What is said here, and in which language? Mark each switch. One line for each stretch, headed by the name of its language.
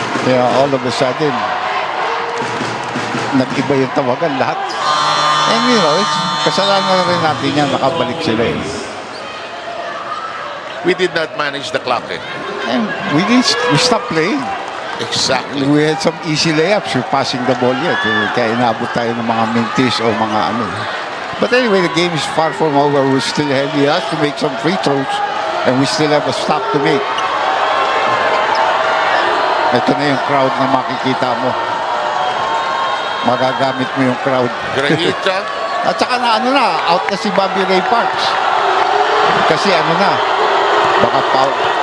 English: Yeah, all of a sudden
Filipino: nag-iba yung tawagan lahat.
English: And you know,
Filipino: kasalanan rin natin yan, nakabalik sila eh.
English: We did not manage the clock eh. And we stopped playing. Exactly. We had some easy layups. We're passing the ball yet.
Filipino: Kaya inabot tayo ng mga mintis o mga ano.
English: But anyway, the game is far from over. We're still ahead. He has to make some free throws. And we still have a stop to make.
Filipino: Ito na yung crowd na makikita mo. Magagamit mo yung crowd. Grahita. At saka na ano na, out na si Bobby Ray Parks. Kasi ano na, baka foul.